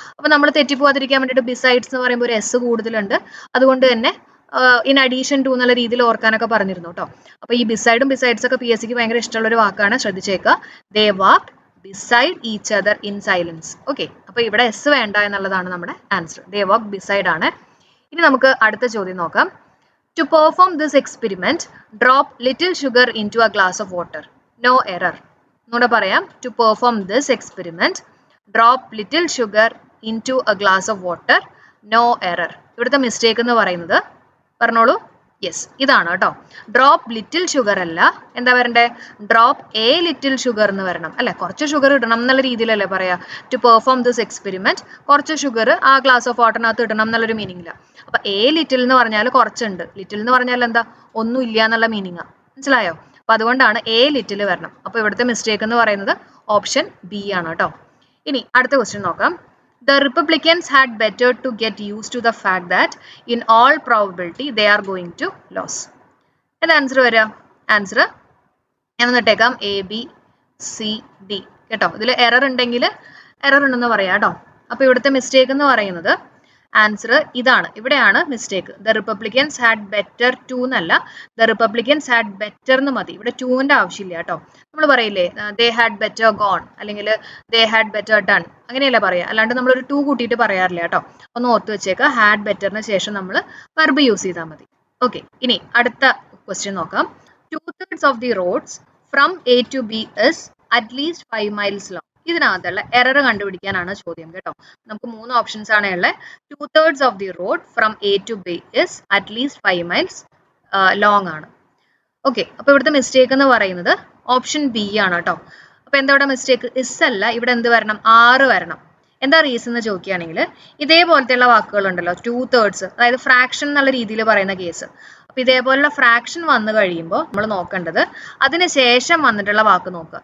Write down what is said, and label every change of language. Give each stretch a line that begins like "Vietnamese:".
Malayalam: അപ്പൊ നമ്മൾ തെറ്റിപ്പോവാതിരിക്കാൻ വേണ്ടിയിട്ട് ബിസൈഡ്സ് എന്ന് പറയുമ്പോൾ ഒരു എസ് കൂടുതലുണ്ട്. അതുകൊണ്ട് തന്നെ ഇൻ അഡീഷൻ ടു എന്നുള്ള രീതിയിൽ ഓർക്കാനൊക്കെ പറഞ്ഞിരുന്നു കേട്ടോ. അപ്പൊ ഈ ബിസൈഡും ബിസൈഡ്സ് ഒക്കെ PSCക്ക് ഭയങ്കര ഇഷ്ടമുള്ള ഒരു വാക്കാണ്, ശ്രദ്ധിച്ചേക്കുക.
English: They walked beside each other in silence.
Malayalam: Okay, അപ്പൊ ഇവിടെ എസ് വേണ്ട എന്നുള്ളതാണ് നമ്മുടെ ആൻസർ. ദേ വാക്ക്ഡ് ബിസൈഡ് ആണ്. ഇനി നമുക്ക് അടുത്ത ചോദ്യം നോക്കാം.
English: To perform this experiment, drop little sugar into a glass of water. No error.
Malayalam: ഒന്നുകൂടെ പറയാം.
English: To perform this experiment, drop little sugar into a glass of water. No error.
Malayalam: ഇവിടുത്തെ mistake എന്ന് പറയുന്നത് പറഞ്ഞോളൂ. യെസ്, ഇതാണ് കേട്ടോ. ഡ്രോപ്പ് ലിറ്റിൽ ഷുഗർ അല്ല, എന്താ വരണ്ടേ? ഡ്രോപ്പ് എ ലിറ്റിൽ ഷുഗർ എന്ന് വരണം അല്ലെ. കുറച്ച് ഷുഗർ ഇടണം എന്നുള്ള രീതിയിലല്ലേ പറയാ.
English: to perform this experiment,
Malayalam: കുറച്ച് ഷുഗർ ആ ഗ്ലാസ് ഓഫ് വാട്ടറിനകത്ത് ഇടണം എന്നുള്ളൊരു മീനിങ് ഇല്ല. അപ്പൊ എ ലിറ്റിൽ എന്ന് പറഞ്ഞാൽ കുറച്ചുണ്ട്, ലിറ്റിൽ എന്ന് പറഞ്ഞാൽ എന്താ? ഒന്നും ഇല്ല എന്നുള്ള മീനിങ്. മനസ്സിലായോ? അപ്പൊ അതുകൊണ്ടാണ് എ ലിറ്റിൽ വരണം. അപ്പൊ ഇവിടുത്തെ മിസ്റ്റേക്ക് എന്ന് പറയുന്നത് ഓപ്ഷൻ ബി ആണ് കേട്ടോ. ഇനി അടുത്ത ക്വസ്റ്റ്യൻ നോക്കാം.
English: The Republicans had better to get used to the fact that in all probability they are going to lose.
Malayalam: എന്താ ആൻസർ വരിക? ആൻസർ എന്നിട്ടേക്കാം ABCD കേട്ടോ. ഇതിൽ എറർ ഉണ്ടെങ്കിൽ എറർ ഉണ്ടെന്ന് പറയാം കേട്ടോ. അപ്പൊ ഇവിടുത്തെ മിസ്റ്റേക്ക് എന്ന് പറയുന്നത് ആൻസർ ഇതാണ്. ഇവിടെയാണ് mistake.
English: the republicans had better to
Malayalam: എന്നല്ല,
English: the republicans had better
Malayalam: എന്ന് മതി. ഇവിടെ ടൂവിന്റെ ആവശ്യമില്ല കേട്ടോ. നമ്മൾ പറയില്ലേ ദേ ഹാഡ് ബെറ്റർ ഗോൺ അല്ലെങ്കിൽ ദേ ഹാഡ് ബെറ്റർ ഡൺ, അങ്ങനെയല്ല പറയാ. അല്ലാണ്ട് നമ്മളൊരു ടു കൂട്ടിയിട്ട് പറയാറില്ല കേട്ടോ. ഒന്ന് ഓർത്ത് വെച്ചേക്കുക. ഹാഡ് ബെറ്ററിന് ശേഷം നമ്മൾ വെർബ് യൂസ് ചെയ്താൽ മതി. ഓക്കെ, ഇനി അടുത്ത ക്വസ്റ്റ്യൻ നോക്കാം.
English: 2/3 of the roads from A to B is at least 5 miles long.
Malayalam: ഇതിനകത്തുള്ള എറർ കണ്ടുപിടിക്കാനാണ് ചോദ്യം കേട്ടോ. നമുക്ക് 3 ഓപ്ഷൻസ് ആണ് ഉള്ളത്.
English: 2/3 of the road from A to B is at least 5 miles long
Malayalam: ആണ്. ഓക്കെ, അപ്പൊ ഇവിടുത്തെ മിസ്റ്റേക്ക് എന്ന് പറയുന്നത് ഓപ്ഷൻ ബി ആണ് കേട്ടോ. അപ്പൊ എന്താ ഇവിടെ മിസ്റ്റേക്ക്? ഇസ് അല്ല, ഇവിടെ എന്ത് വരണം? 6 വരണം. എന്താ റീസൺ എന്ന് ചോദിക്കുകയാണെങ്കിൽ ഇതേപോലത്തെയുള്ള വാക്കുകളുണ്ടല്ലോ, 2/3, അതായത് ഫ്രാക്ഷൻ എന്നുള്ള രീതിയിൽ പറയുന്ന കേസ്. അപ്പൊ ഇതേപോലുള്ള ഫ്രാക്ഷൻ വന്നു കഴിയുമ്പോൾ നമ്മൾ നോക്കേണ്ടത് അതിനുശേഷം വന്നിട്ടുള്ള വാക്ക് നോക്കുക.